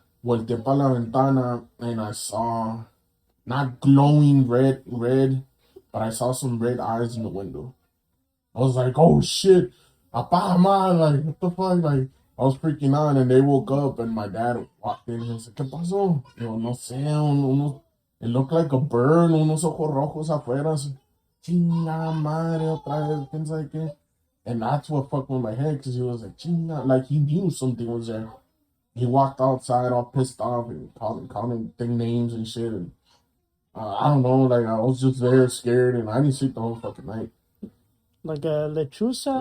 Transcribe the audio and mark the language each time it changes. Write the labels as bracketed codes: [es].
[es] Volteé para la ventana, [en] and I saw, not glowing red, but I saw some red eyes in the window. I was like, oh shit, apá, man, like, what the fuck, like, I was freaking out, and they woke up, and my dad walked in, and he was like, [es] ¿qué pasó? Yo, no sé, [en] it looked like a bird, [es] unos ojos rojos afuera, chinga madre, otra vez, quién sabe qué. [en] And that's what fucked with my head, because he was like, chinga, like, he knew something was there. He walked outside all pissed off and calling thing names and shit, and I don't know, like, I was just there scared, and I didn't sleep the whole fucking night. Like a lechuza?